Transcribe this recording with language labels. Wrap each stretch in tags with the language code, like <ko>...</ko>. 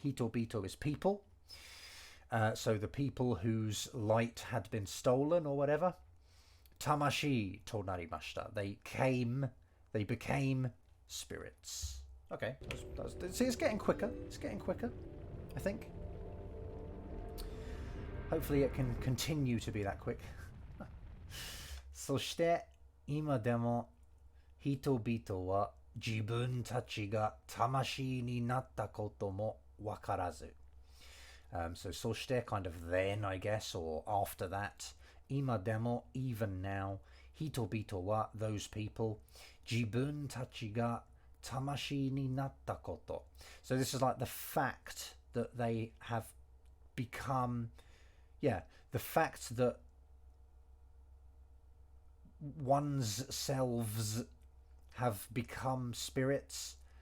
<en>Hitobito is people. So the people whose light had been stolen or whatever.</en> <ja>Tamashii to narimashita.</ja> <en>They became spirits. Okay, see, it's getting quicker. I think. Hopefully it can continue to be that quick.</en> <ja>そして今でも人々は自分たちが魂になったこともわからず。</ja> <en>So そして kind of then, I guess, or after that. 今でも even now</en> <ja>hitobito wa,</ja> <en>those people,</en> <ja>jibun tachi ga tamashi ni natta koto.</ja> <en>So this is like the fact that they have become, the fact that one's selves have become spirits.</en>